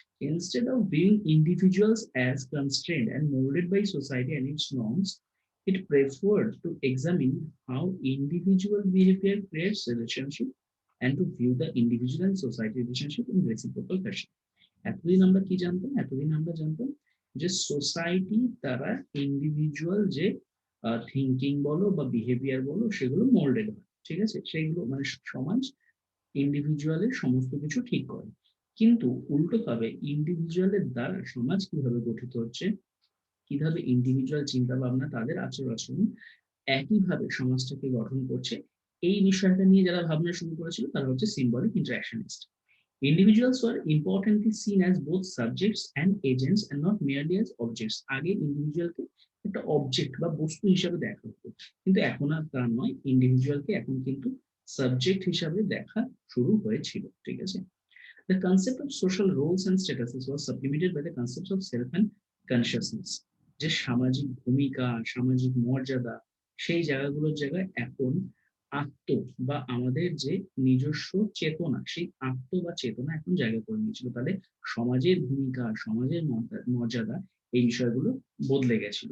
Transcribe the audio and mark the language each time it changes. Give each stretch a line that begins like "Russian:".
English: Instead of viewing individuals as constrained and molded by society and its norms, it preferred to examine how individual behavior creates relationship and to view the individual and society relationship in reciprocal fashion.
Bangla: এতদিন আমরা কি জানতাম? এতদিন আমরা জানতাম যে society দ্বারা individual যে থিঙ্কিং বলো বা বিহেভিয়ার বলো সেগুলো মোল্ডেড হয়, ঠিক আছে। সেইগুলো মানে সমাজ ইন্ডিভিজুয়ালের সমস্ত কিছু ঠিক করে। কিন্তু উল্টো ভাবে ইন্ডিভিজুয়ালের দ্বারা সমাজ কিভাবে গঠিত হচ্ছে, কিভাবে ইন্ডিভিজুয়াল চিন্তা ভাবনা, তাদের আচরণ আচরণ একইভাবে সমাজটাকে গঠন করছে, এই বিষয়টা নিয়ে যারা ভাবনা শুরু করেছিল তারা হচ্ছে symbolic ইন্টারঅ্যাকশনিস্ট।
English: Individuals were importantly seen as both subjects and agents and not merely as objects.
Bangla: আগে ইন্ডিভিজুয়ালকে একটা অবজেক্ট বা বস্তু হিসাবে দেখা হতো, কিন্তু এখন আর তা নয়। ইন্ডিভিজুয়ালকে এখন কিন্তু সাবজেক্ট হিসাবে দেখা শুরু হয়েছিল, ঠিক আছে।
English: The concept of social roles and statuses was supplemented by the concepts of self and consciousness.
Bangla: যে সামাজিক ভূমিকা, সামাজিক মর্যাদা, সেই জায়গাগুলোর জায়গায় এখন আত্ম বা আমাদের যে নিজস্ব চেতনা, সেই আত্ম বা চেতনা এখন জায়গা করে নিয়েছিল। তাহলে সমাজের ভূমিকা, সমাজের মর্যাদা, এই বিষয়গুলো বদলে গেছিল।